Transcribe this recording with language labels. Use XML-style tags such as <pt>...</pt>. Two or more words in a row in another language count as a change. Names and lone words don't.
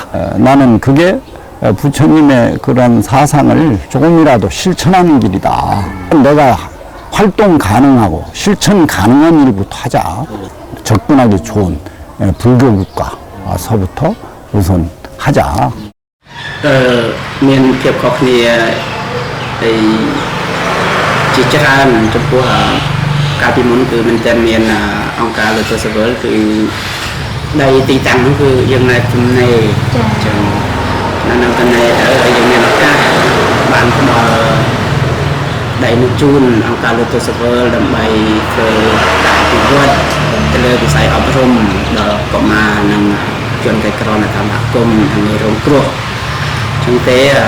<ko>나는 그게 부처님의 그런 사상을 조금이라도 실천하는 길이다. 내가 활동 가능하고 실천 가능한 일부터 하자. 접근하기 좋은 불교 국가서부터 우선 하자.</ko> <km>មានភាពខុសគ្នាជាច្រើនចំពោះកាលពីមុនគឺមិនតែមានអង្គការលើកសវល គឺដីទីតាំងនោះគឺយើងនៅចំណេះចឹងនៅកណ្ដាលយើងមានឱកាសបានផ្ដល់ដីនោះជូនអង្គការលើកសវលដើម្បីធ្វើការពិវត្តទៅលើវិស័យអប់រំដល់កុមារនិងជនក្រីក្រនៅតាមសហគមន៍និងរងគ្រោះចឹងទេ</km>